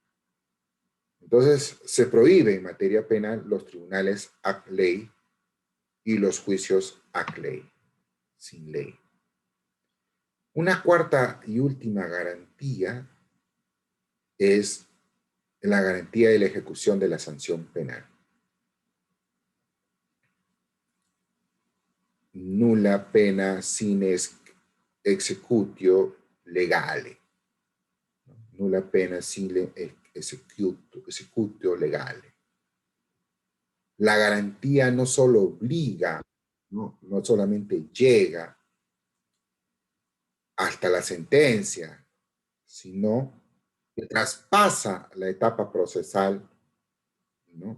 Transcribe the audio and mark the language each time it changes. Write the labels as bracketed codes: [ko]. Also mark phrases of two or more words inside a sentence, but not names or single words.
[es] Entonces, se prohíbe en materia penal los tribunales ad ley y los juicios ad ley, sin ley. Una cuarta y última garantía es la garantía de la ejecución de la sanción penal. [la] Nulla pena sine executio legale. Nulla pena sine executio legale. [es] La garantía no solo obliga, no solamente llega hasta la sentencia, sino que traspasa la etapa procesal, ¿no?